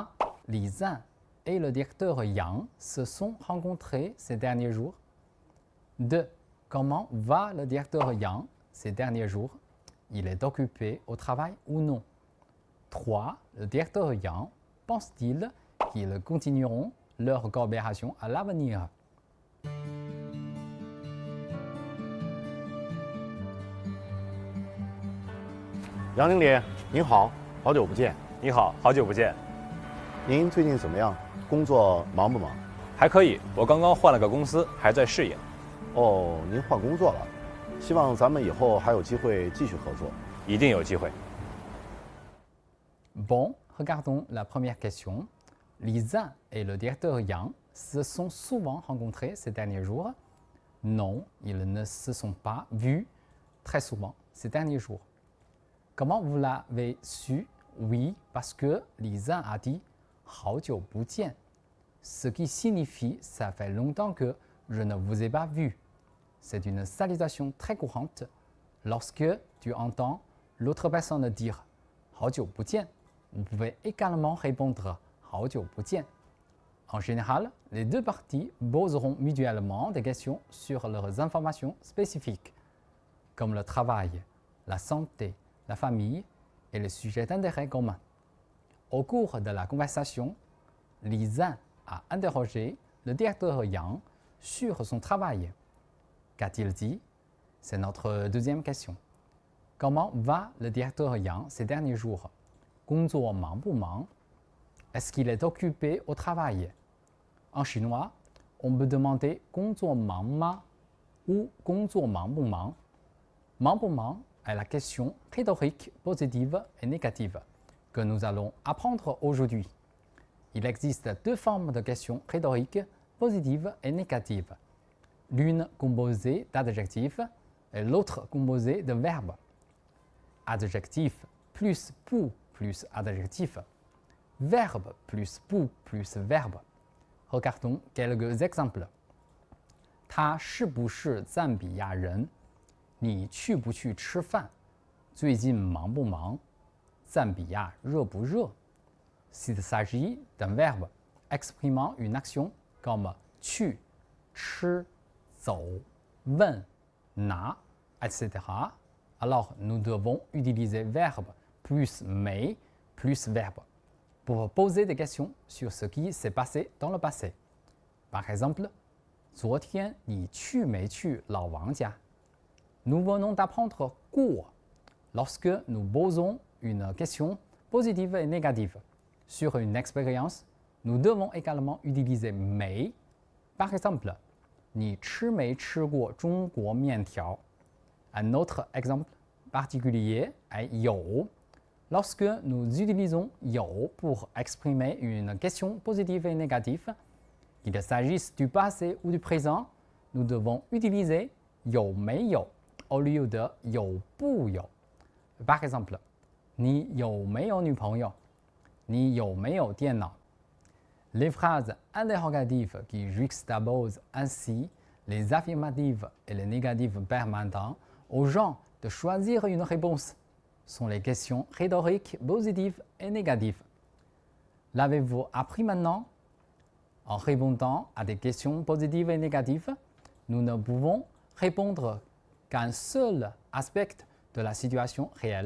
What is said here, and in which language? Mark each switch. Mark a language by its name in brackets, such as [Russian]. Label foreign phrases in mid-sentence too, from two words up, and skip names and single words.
[French] Li Zhan et le directeur Yang se sont rencontrés ces derniers jours. 2. Comment va le directeur Yang ces derniers jours? Il est occupé au travail ou non? 3. Le directeur Yang pense-t-il qu'ils continueront leur coopération à l'avenir? [Chinese] 杨经理，您好，好久不见。你好，好久不见。您最近怎么样？工作忙不忙？还可以，我刚刚换了个公司，还在适应。哦，您换工作了，希望咱们以后还有机会继续合作。一定有机会。 [French] Bon, regardons la première question. Li Zhan et le directeur Yang se sont souvent rencontrés ces derniers jours. Non, ils ne se sont pas vus très souvent ces derniers jours. Comment vous l'avez su? Oui, parce que Li Zhan a dit [Chinese] 好久不见, [French] ce qui signifie ça fait longtemps que je ne vous ai pas vu. C'est une salutation très courante lorsque tu entends l'autre personne dire [Chinese] 好久不见. [French] Vous pouvez également répondre [Chinese] 好久不见. [French] En général, les deux parties poseront mutuellement des questions sur leurs informations spécifiques, comme le travail, la santé, la famille et les sujets d'intérêt commun. Au cours de la conversation, Li Zhan a interrogé le directeur Yang sur son travail. Qu'a-t-il dit? C'est notre deuxième question. Comment va le directeur Yang ces derniers jours? [Chinese] 工作忙不忙? [French] Est-ce qu'il est occupé au travail? En chinois, on peut demander [Chinese] 工作忙吗 [French] ou [Chinese] 工作忙不忙. 忙不忙 [French] est la question rhétorique positive et négative que nous allons apprendre aujourd'hui. Il existe deux formes de questions rhétoriques positives et négatives. L'une composée d'adjectifs et l'autre composée de verbes. Adjectif plus pou plus adjectif. Verbe plus pou plus verbe. Regardons quelques exemples. [Chinese] 他是不是赞比亚人? 你去不去吃饭? 最近忙不忙? 赞比亚热不热? [French] S'il s'agit d'un verbe exprimant une action comme [Chinese] 去, 吃, 走, 问, 拿, [French] etc., alors nous devons utiliser verbe plus mais plus verbe pour poser des questions sur ce qui s'est passé dans le passé. Par exemple, [Chinese] 昨天你去没去老王家? [French] Nous venons d'apprendre 过 lorsque nous posons une question positive et négative. Sur une expérience, nous devons également utiliser 没. Par exemple, [Chinese] 你吃没吃过中国面条? [French] Un autre exemple particulier est 有. Lorsque nous utilisons 有 pour exprimer une question positive et négative, qu'il s'agisse du passé ou du présent, nous devons utiliser [Chinese] 有没有 [French] au lieu de [Chinese] 有不有。 [French] Par exemple, [Chinese] 你有没有女朋友？你有没有电脑？ [French] Les phrases interrogatives qui juxtaposent ainsi les affirmatives et les négatives permettant aux gens de choisir une réponse sont les questions rhétoriques positives et négatives. L'avez-vous appris maintenant? En répondant à des questions positives et négatives, nous ne pouvons répondre qu'à un seul aspect de la situation réelle.